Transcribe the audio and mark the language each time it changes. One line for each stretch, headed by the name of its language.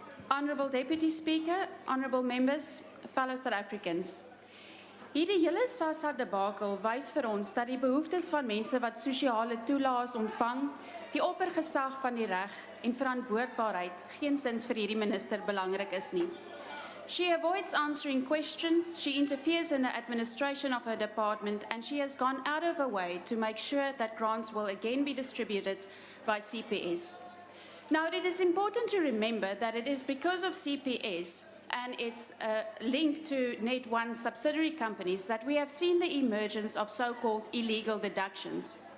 English: Honourable Deputy Speaker, honourable members, fellow South Africans.
Afrikaans: Hierdie hele SASSA debakel wys vir ons dat die behoeftes van mense wat sosiale toelaas ontvang, die oppergesag van die reg en verantwoordbaarheid geensins vir hierdie minister belangrik is nie.
English: She avoids answering questions, she interferes in the administration of her department, and she has gone out of her way to make sure that grants will again be distributed by CPS. Now, it is important to remember that it is because of CPS and its link to Net1 subsidiary companies that we have seen the emergence of so-called illegal deductions.